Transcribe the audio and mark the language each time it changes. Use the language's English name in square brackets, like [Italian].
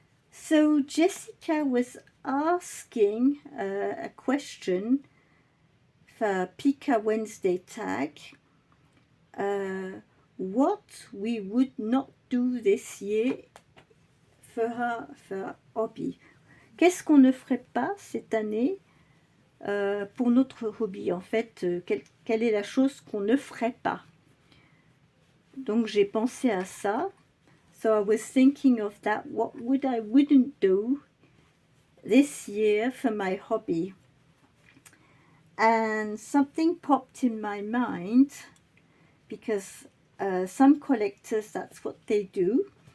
[English] So Jessica was asking a question for Pika Wednesday tag. What we would not do this year for her hobby. [French] Qu'est-ce qu'on ne ferait pas cette année pour notre hobby? En fait, quelle est la chose qu'on ne ferait pas? Donc j'ai pensé à ça. [English] So I was thinking of that, what would I wouldn't do this year for my hobby. And something popped in my mind, because some collectors, that's what they do.